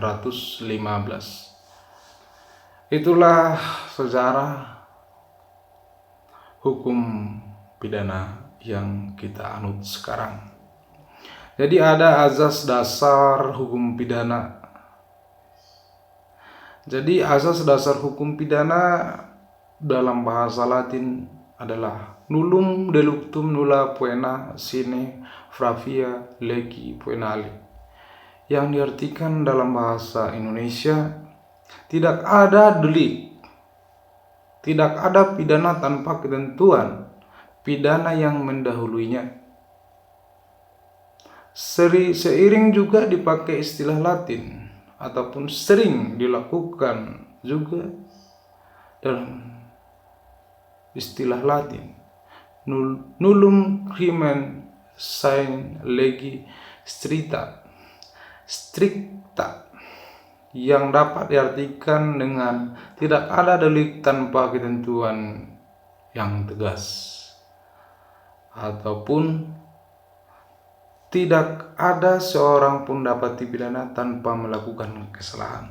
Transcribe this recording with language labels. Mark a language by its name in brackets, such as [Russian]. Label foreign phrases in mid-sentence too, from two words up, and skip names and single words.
[Indonesian] Itulah sejarah hukum pidana yang kita anut sekarang. Jadi ada azas dasar hukum pidana. Jadi azas dasar hukum pidana dalam bahasa Latin adalah [Latin] nullum delictum nulla poena sine pravia legi penale, [Indonesian] yang diartikan dalam bahasa Indonesia, tidak ada delik, tidak ada pidana tanpa ketentuan pidana yang mendahuluinya. Seiring juga dipakai istilah Latin ataupun sering dilakukan juga dalam istilah Latin, [Latin] nullum crimen sine legi stricta, [Indonesian] yang dapat diartikan dengan tidak ada delik tanpa ketentuan yang tegas, ataupun tidak ada seorang pun dapat dipidana tanpa melakukan kesalahan.